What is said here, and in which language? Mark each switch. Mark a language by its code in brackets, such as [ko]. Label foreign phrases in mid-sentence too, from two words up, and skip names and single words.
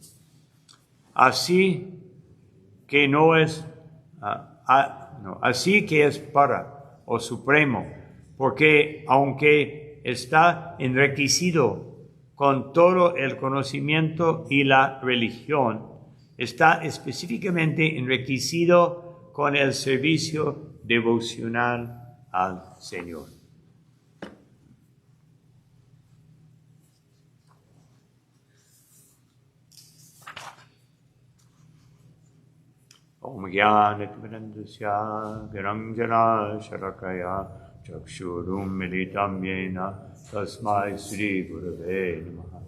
[es] Así que así que es para o supremo, porque aunque está enriquecido con todo el conocimiento y la religión, está específicamente enriquecido con el servicio devocional al Señor. [sa] ॐ ज्ञान-तिमिरान्धस्य ज्ञानाञ्जन शलाकया चक्षुरुन् मीलितं येन तस्मै श्री गुरवे नमः.